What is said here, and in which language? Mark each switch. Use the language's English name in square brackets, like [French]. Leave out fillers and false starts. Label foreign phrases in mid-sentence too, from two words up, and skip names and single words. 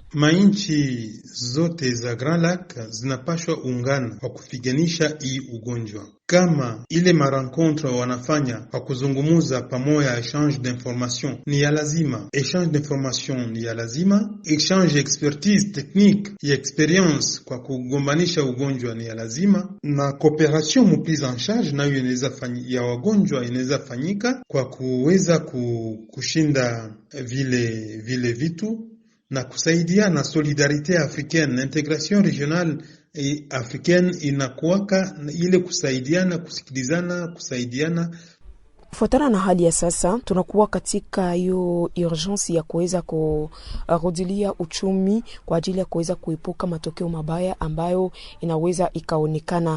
[Swahili] Mainchi zote za Grand Lac zinapashwa ungana kwa kupiganisha hii ugonjwa. Kama ile marencontre wanafanya kwa kuzungumuza pamoja, [French] échange d'information [Swahili] ni ya lazima, [French] échange d'information [Swahili] ni ya lazima, [French] échange expertise technique [Swahili] ya experience kwa kugombanisha ugonjwa ni ya lazima, na coopération mu [French] prise en charge [Swahili] nayo inaweza ya wagonjwa inaweza fanyika kwa kuweza kushinda vile vitu na kusaidia na [French] solidarité africaine, intégration régionale africaine [Swahili] inakuwaka ile kusaidiana, kusikilizana, kusaidiana. Kufuatana na hali ya sasa, tunakuwa katika hiyo urgence ya kuweza kurudilia uchumi kwa ajili ya kuweza kuepuka matokeo mabaya ambayo inaweza ikaonekana.